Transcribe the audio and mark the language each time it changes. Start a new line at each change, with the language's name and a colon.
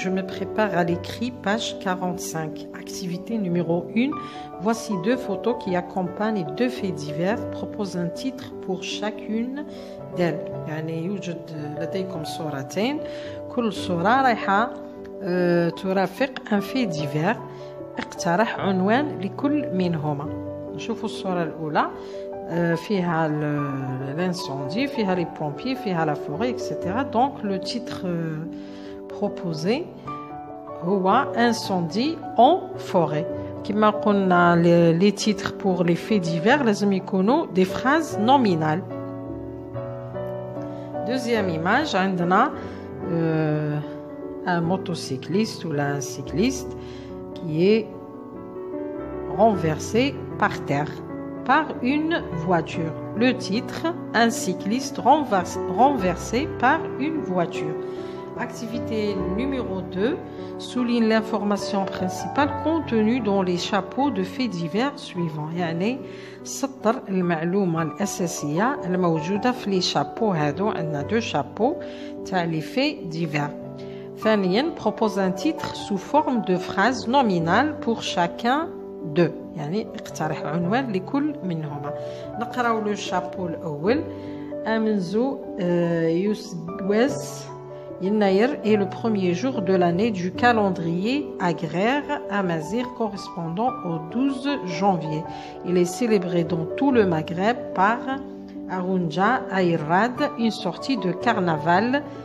French: Je me prépare à l'écrit, page 45. Activité numéro 1. Voici deux photos qui accompagnent deux faits divers. Propose un titre pour chacune d'elles.
Arabic: يعني يوجد لديكم صورتين. كل صورة رايحة ترافق
French: un fait divers.
Arabic: اقترح عنوان لكل منهما. نشوفوا الصورة الأولى. فيها
French: l'incendie, فيها les pompiers, فيها la forêt, etc. Donc le titre proposé
Arabic: هو
French: incendie en forêt.
Arabic: كما قلنا
French: les titres pour les faits divers
Arabic: لازم يكونوا
French: des phrases nominales. Deuxième image,
Arabic: عندنا
French: un motocycliste ou un cycliste qui est renversé par terre par une voiture. Le titre, un cycliste renversé par une voiture. Activité numéro 2, souligne l'information principale contenue dans les chapeaux de faits divers suivants.
Arabic: يعني سطر المعلومة الأساسية الموجودة في
French: les chapeaux
Arabic: هادو. عندنا
French: deux chapeaux
Arabic: تاع
French: les faits divers.
Arabic: ثانيا,
French: propose un titre sous forme de phrase nominale pour chacun d'eux.
Arabic: يعني اقترح عنوان لكل منهما. نقراو لو شابو الأول. أمنزو يوسوس يناير
French: est le premier jour de l'année du calendrier agraire amazigh correspondant au 12 janvier. Il est célébré dans tout le Maghreb par Arounja Ayrad, une sorte de carnaval.